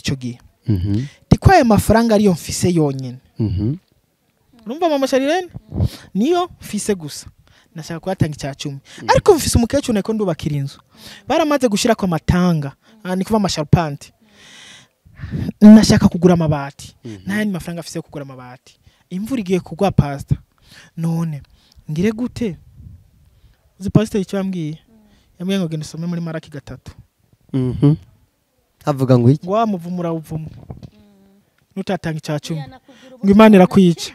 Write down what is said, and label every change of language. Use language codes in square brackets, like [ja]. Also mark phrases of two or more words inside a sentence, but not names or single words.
[rn] ico gihe tikwaye amafaranga ariyo mfise yonyene numva mama Sharirene niyo mfise gusa nashaka kwatanga icya 10 ariko mfise umukecuru nako ndubakira inzu baramaze gushira kwa matanga ni kuva amasharpante nashaka kugura amabati naye ni mafaranga afise kugura amabati imvura igiye kugwa pastor none ngire gute uzi pastor icyo yambwiye ngo genda usome muri Maraki 3 avuga ngo iki wamuvumura uvumu nutatanga icya 10 ngo Imana irakwica